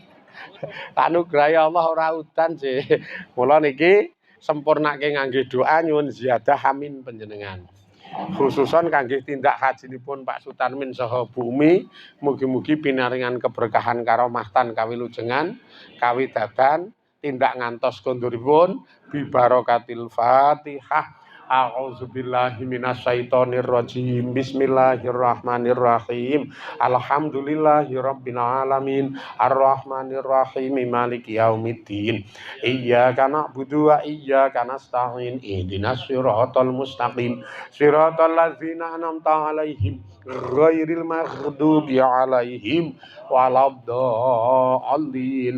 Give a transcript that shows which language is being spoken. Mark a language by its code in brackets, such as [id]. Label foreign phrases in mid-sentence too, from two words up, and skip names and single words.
[jv] Anugrah Allah ora udan sih. Mula niki sempurnake ngangge doa nyuwun ziyadah amin panjenengan. Khususon kangge tindak hajinipun Pak Sutarmin saha Bumi, mugi-mugi pinaringan keberkahan karomahtan kawilujengan, kawidadan, tindak ngantos konduripun [ar] ببركة الفاتحة. أعوذ بالله من الشيطان الرجيم. بسم الله الرحمن الرحيم. الحمد لله رب العالمين. الرحمن الرحيم. مالك يوم الدين. إياك نعبد وإياك نستعين. اهدنا الصراط المستقيم. صراط الذين أنعمت عليهم غير المغضوب عليهم ولا الضالين.